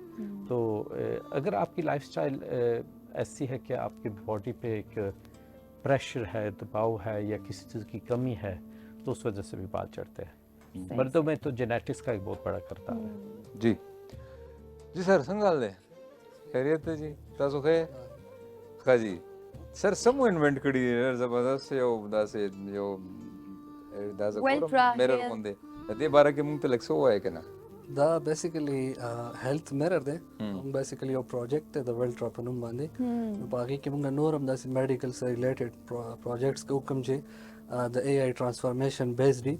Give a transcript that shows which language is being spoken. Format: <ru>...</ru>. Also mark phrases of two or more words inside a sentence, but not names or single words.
<ur>تو اگر آپ کی</ur> <en>life style</en> <ur>ایسی ہے کہ آپ کی باڈی پہ ایک پریشر ہے, دباؤ ہے, یا کسی چیز کی کمی ہے, تو اس وجہ سے بھی بال چڑھتے ہیں. مردوں میں تو جینیٹکس کا ایک بہت بڑا کردار ہے.</ur> <ps>جی جی سر څنګه دی خیریت دی جی تاسو خیر ښه جی سر سمو انوینټ کړی دی زبردست یو داسې یو داسې میرر غوندې د دې باره کې مونږ ته لږ څه ووایه که نه دا بیسیکلی</ps> <en>health mirror</en> <ps>دی بیسیکلی یو پروجیکټ دی د ولټرا په نوم باندې نو په هغې کې مونږ نور هم داسې میډیکل سره</ps> <en>related projects</en> <ps>کوو کوم چې د</ps> <en>AI transformation based</en> <ps>وي.</ps>